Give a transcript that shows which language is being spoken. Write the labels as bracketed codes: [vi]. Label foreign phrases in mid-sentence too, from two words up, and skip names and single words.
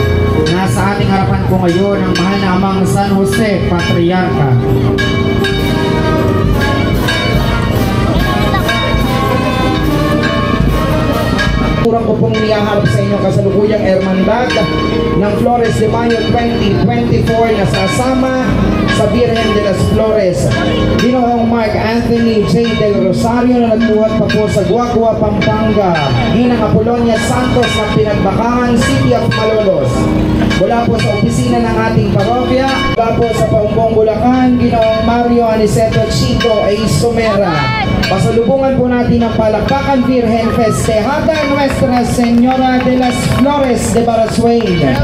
[tl] Nasa ating harapan po ngayon ang mahal na Amang San Jose, Patriarka. Kurang ko pong niyaharap sa inyong kasalukuyang Hermandad ng Flores de Mayo 2024 na sasama sa Birhen de las Flores, Ginoong Mark Anthony J. Del Rosario na nagbuhat pa po sa Guagua, Pampanga, Ginang Apolonia Santos ng Pinagbakangan, City of Malolos. Mula po sa opisina ng ating parokya, mula po sa Paumbong, Bulacan, Ginoong Mario Aniceto Chico A. Sumera. Pasalubungan po natin ang palakpakan Birhen Festejada Nuestra Señora de las Flores de Baraswain.